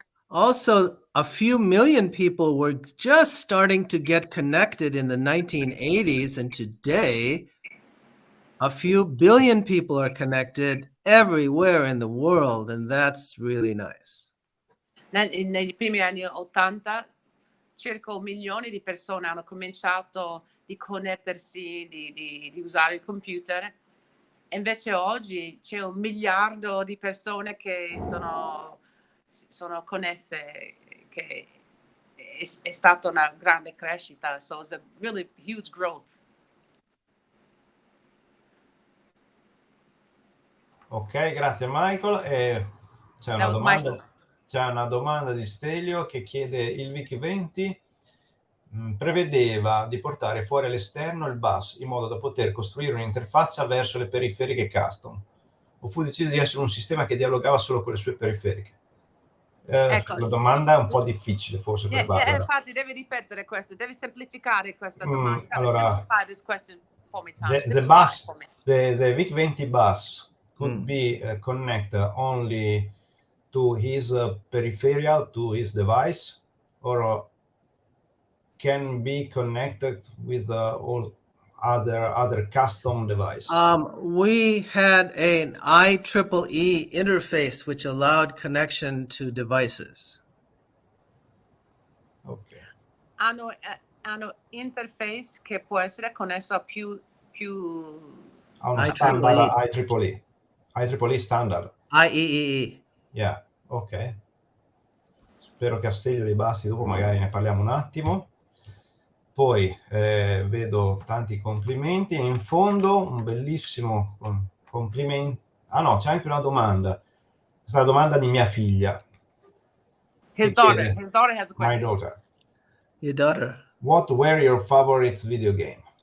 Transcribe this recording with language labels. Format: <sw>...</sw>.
<en>Also, a few million people were just starting to get connected in the 1980s, and today a few billion people are connected everywhere in the world, and that's really nice.</en> <it>Negli primi anni 80 circa 1 milione di persone hanno cominciato di connettersi, di usare il computer, e invece oggi c'è 1 miliardo di persone che sono connesse, che è stata una grande crescita.</it> <en>So it's a really huge growth.</en> <it>Ok, grazie Michael. C'è una domanda di Stelio che chiede: il Vic20 prevedeva di portare fuori all'esterno il bus in modo da poter costruire un'interfaccia verso le periferiche custom, o fu deciso di essere un sistema che dialogava solo con le sue periferiche? Ecco, la domanda è un po' difficile forse per Barbara. Infatti devi ripetere questo, devi semplificare questa domanda. Allora,</it> <en>simplify this question for me, Tom. The Vic20 bus could be connected only to his peripheral, to his device, or can be connected with all other custom device? We had an IEEE interface which allowed connection to devices. Okay.</en> <it>Hanno interface che può essere connesso a più a uno standard IEEE standard. IEEE.</it> <en>Yeah, ok.</en> <it>Spero che a Stelio li basti, dopo magari ne parliamo un attimo. Poi vedo tanti complimenti e in fondo un bellissimo complimento. Ah no, c'è anche una domanda. Questa è la domanda di mia figlia.</it> <en>His daughter has a question. My daughter. Your daughter. What were your favorite video game?</en>